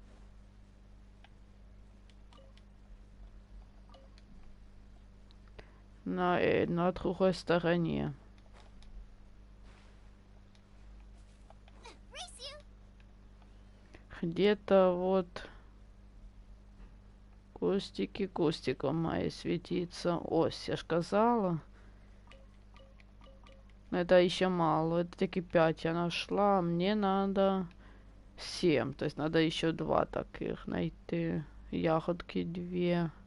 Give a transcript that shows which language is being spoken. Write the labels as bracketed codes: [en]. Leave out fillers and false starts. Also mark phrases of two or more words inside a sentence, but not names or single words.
[ru] На другой стороне. Где-то вот кустики кустиком мои светиться. [uk] Ось, я ж казала. [ru] Это еще мало. Это таки 5 я нашла. Мне надо 7. То есть надо еще 2 таких найти. Ягодки 2.